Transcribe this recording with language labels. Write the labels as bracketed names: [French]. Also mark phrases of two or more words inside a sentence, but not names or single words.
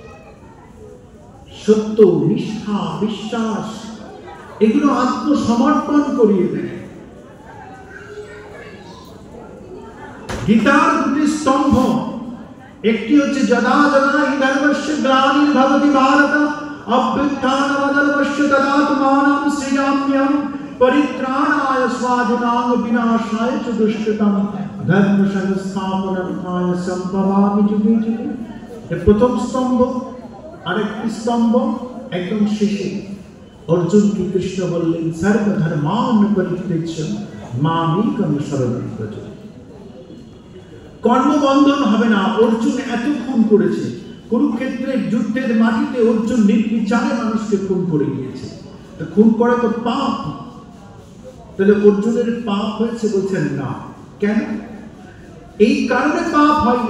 [Bangla] সত্য, নিষ্ঠা, বিশ্বাস এগুলো আত্মসমর্পণ করিয়ে দেয়। গীতার দুটি স্তম্ভ, একটি হচ্ছে [Sanskrit] যদা যদা হি ধর্মস্য গ্লানির্ভবতি ভারত অভ্যুত্থানমধর্মস্য তদাত্মানং সৃজাম্যহম পরিত্রাণায় স্বাধীনাং বিনাশায় চ দুষ্কৃতম ধর্ম সংস্থাপনার্থায় সম্ভবামি যুগে যুগে। [Bangla] প্রথম স্তম্ভ। আরেকটি স্তম্ভ একদম শেষে অর্জুনকে কৃষ্ণ বললেন, [Sanskrit] সর্বধর্মান পরিত্যজ্য মামেকং শরণং ব্রজ। [Bangla] কর্মবন্ধন হবে না। অর্জুন এত খুন করেছে, কুরুক্ষেত্রের যুদ্ধের মাটিতে অর্জুন নির্বিচারে মানুষকে খুন করে গিয়েছে। খুন করে তো পাপ, তাহলে অর্জুনের পাপ হয়েছে? বলছেন না। কেন? এই কারণে পাপ হয়নি।